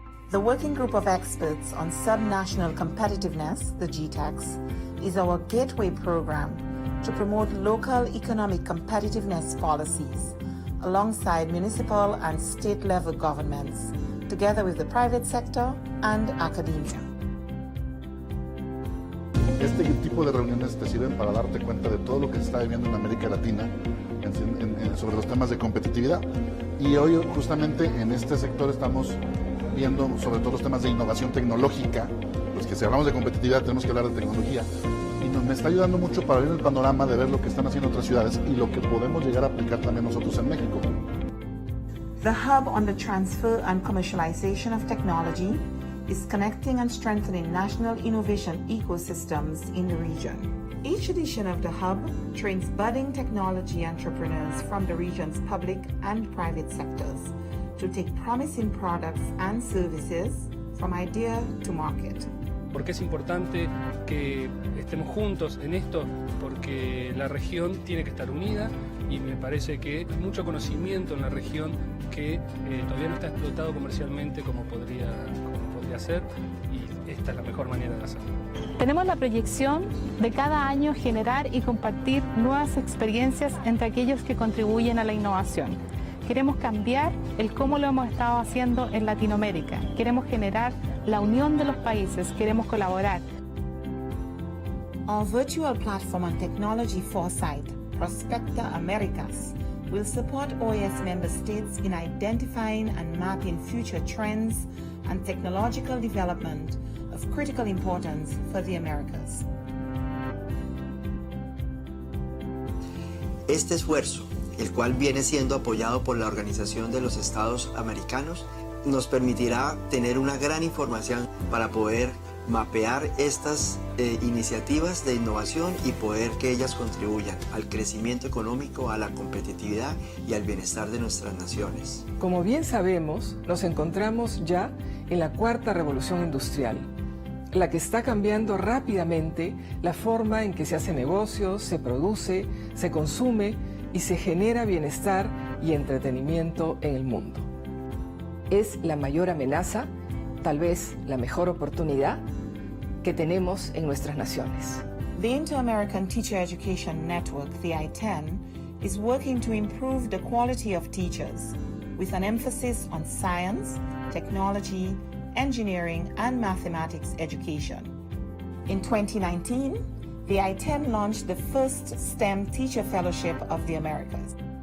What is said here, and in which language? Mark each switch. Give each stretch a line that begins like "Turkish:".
English: The Working Group of Experts on Subnational Competitiveness, the GTEX, is our gateway program to promote local economic competitiveness policies alongside municipal and state-level governments, together with the private sector and academia.
Spanish: Este tipo de reuniones te sirven para darte cuenta de todo lo que se está viviendo en América Latina sobre los temas de competitividad. Y hoy justamente en este sector estamos viendo sobre todo los temas de innovación tecnológica, pues que si hablamos de competitividad tenemos que hablar de tecnología. Y me está ayudando mucho para abrir el panorama de ver lo que están haciendo otras ciudades y lo que podemos llegar a aplicar también nosotros en México.
English: The hub on the transfer and commercialization of technology is connecting and strengthening national innovation ecosystems in the region. Each edition of the hub trains budding technology entrepreneurs from the region's public and private sectors to take promising products and services from idea to market.
Spanish: ¿Por qué es importante que estemos juntos en esto? Porque la región tiene que estar unida y me parece que hay mucho conocimiento en la región que todavía no está explotado comercialmente como podría ser, y esta es la mejor manera de hacerlo. Tenemos la proyección de cada año generar y compartir nuevas experiencias entre aquellos que contribuyen a la innovación. Queremos cambiar el cómo lo hemos estado haciendo en Latinoamérica. Queremos generar la unión de los países, queremos colaborar.
English: Our virtual platform on technology foresight, Prospecta Americas, will support OAS member states in identifying and mapping future trends and technological development of critical importance for the Americas.
Spanish: Este esfuerzo, el cual viene siendo apoyado por la Organización de los Estados Americanos, nos permitirá tener una gran información para poder mapear estas iniciativas de innovación y poder que ellas contribuyan al crecimiento económico, a la competitividad y al bienestar de nuestras naciones. Como bien sabemos, nos encontramos ya en la cuarta revolución industrial, la que está cambiando rápidamente la forma en que se hace negocios, se produce, se consume y se genera bienestar y entretenimiento en el mundo. Es la mayor amenaza, tal vez la mejor oportunidad que tenemos en nuestras naciones.
English: The Inter-American Teacher Education Network, the I-10, is working to improve the quality of teachers with an emphasis on science, technology, engineering, and mathematics education. In 2019, the I-10 launched the first STEM Teacher Fellowship of the Americas.